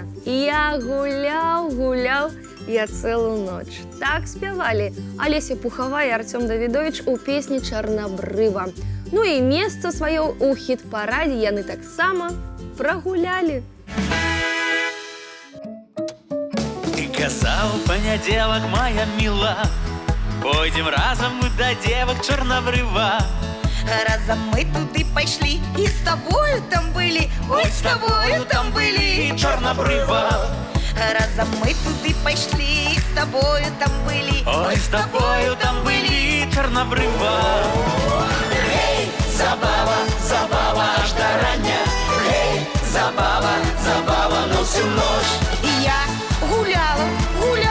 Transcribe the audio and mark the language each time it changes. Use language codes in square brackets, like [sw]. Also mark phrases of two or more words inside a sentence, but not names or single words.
[be] Я гуляў я цэлую ноч. Так спявалі Алеся Пухова і Артём Давідовіч у песні «Чарнабрыва». Ну і месца сваё ў хіт-парадзе яны таксама прагулялі. Ты казаў, панядзелак, [uk] моя мила, пойдем разом мы до девок Чорнобрыва. [be] Разом мы туды пайшлі і з тобою там былі. Ой, з тобою там былі Чорнобрыва. Разом мы туды пайшлі і з тобою там былі. Ой, з тобою там былі Чорнобрыва. [uk] Гей, забава, забава аж до рання. Гей, забава, забава на всю ночь. [be] І я гуляла,